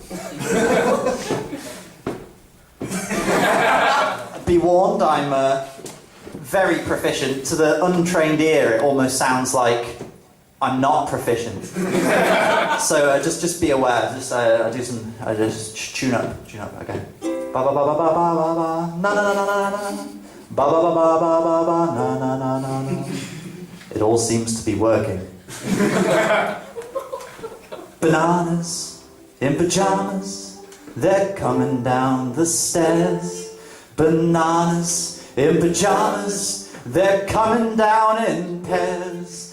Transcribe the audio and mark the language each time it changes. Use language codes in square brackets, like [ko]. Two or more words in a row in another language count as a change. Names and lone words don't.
[en] Be warned, I'm very proficient. To the untrained ear, it almost sounds like I'm not proficient. So just be aware. I just tune up. Okay. Ba ba ba ba ba ba ba na na na na na. Ba ba ba ba ba ba ba na na na na na. It all seems to be working. Bananas in pajamas, they're coming down the stairs. Bananas in pajamas, they're coming down in pairs.